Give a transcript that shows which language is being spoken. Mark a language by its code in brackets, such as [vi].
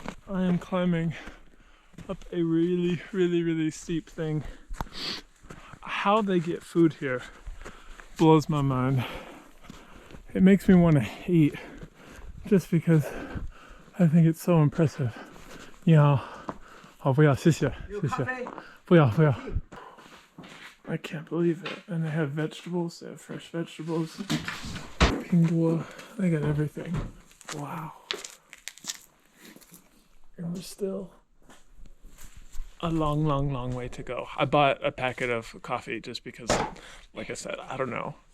[en] I am climbing up a really steep thing. How they get food here blows my mind. It makes me want to eat just because I think it's so impressive. [zh] 你好，好，不要，谢谢，谢谢，不要，不要。 [en] I can't believe it. And they have vegetables, they have fresh vegetables. Pingwa, they got everything. Wow. And we're still a long way to go. I bought a packet of coffee just because, like I said, I don't know.